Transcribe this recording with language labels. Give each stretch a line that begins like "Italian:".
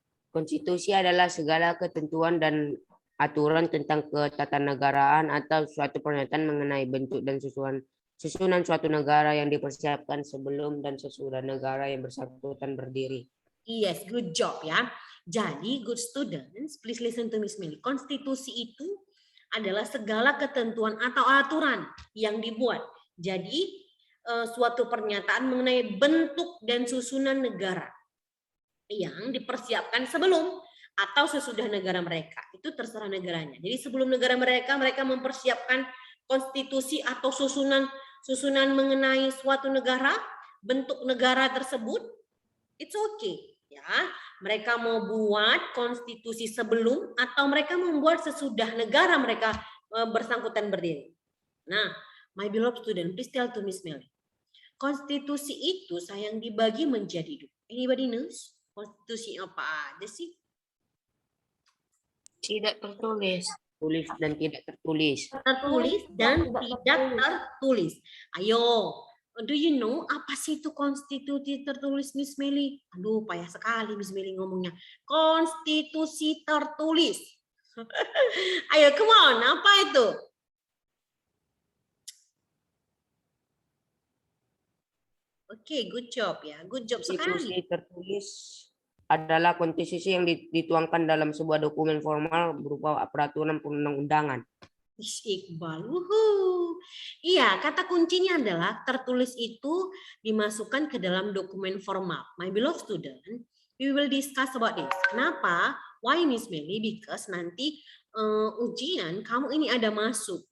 Indonesian: Konstitusi adalah segala ketentuan dan aturan tentang ketatanegaraan atau suatu pernyataan mengenai bentuk dan susunan suatu negara yang dipersiapkan sebelum dan sesudah negara yang bersangkutan berdiri.
English: Yes, good job ya. Jadi, good students, please listen to Miss Meli.
Indonesian: Konstitusi itu adalah segala ketentuan atau aturan yang dibuat. Jadi, suatu pernyataan mengenai bentuk dan susunan negara yang dipersiapkan sebelum atau sesudah negara mereka. Itu terserah negaranya. Jadi sebelum negara mereka mempersiapkan konstitusi atau susunan mengenai suatu negara, bentuk negara tersebut, it's okay. Ya, mereka mau buat konstitusi sebelum atau mereka membuat sesudah negara mereka bersangkutan berdiri.
English: Nah, my beloved student, please tell to Miss Meli.
Indonesian: Konstitusi itu sayang dibagi menjadi dua. Anybody knows? Konstitusi apa aja sih? Tidak tertulis. Tulis dan tidak tertulis. Tertulis dan tidak tertulis. Ayo, do you know apa sih itu konstitusi tertulis, Miss Meli? Aduh, payah sekali Miss Meli ngomongnya. Konstitusi tertulis. Ayo, come on, apa itu?
English: Oke, good job ya. Good job
Indonesian: Konstitusi sekali. tertulis adalah konstitusi yang dituangkan dalam sebuah dokumen formal berupa peraturan perundang-undangan. Iqbal, iya, kata kuncinya adalah tertulis itu dimasukkan ke dalam dokumen formal.
English: My beloved student, we will discuss about this.
Indonesian: Kenapa? Why, Miss Meli? Because nanti ujian kamu ini ada masuk.